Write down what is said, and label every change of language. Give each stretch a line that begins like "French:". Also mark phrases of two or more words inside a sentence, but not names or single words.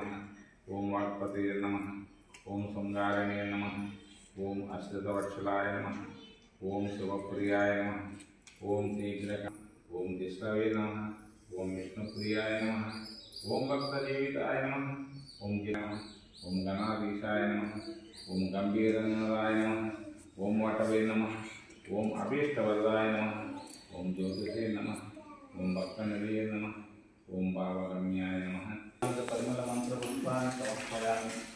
Sanskrit: ओम वाक्पतये नमः। ओम शृंगारिणे नमः। ओम अश्रितवत्सलाय नमः। ओम शिवप्रियाय नमः। ओम शीघ्रक ओम जिष्णवे नमः। ओम विष्णुप्रियाय नमः। ओम भक्तजीविताय नमः। ओम नमः। ఓం గణాధీశాయ నమః. ఓం గంభీరనాథాయ నమః. ఓం వటవే నమః. ఓం అభీష్టవరదాయ నమః. ఓం జ్యోతిషే నమః. ఓం భక్తనిధయే నమః. ఓం భావగమ్యాయ నమః.
Telugu: పరిమళ మంత్ర పుష్పాన్ని సమర్పయామి.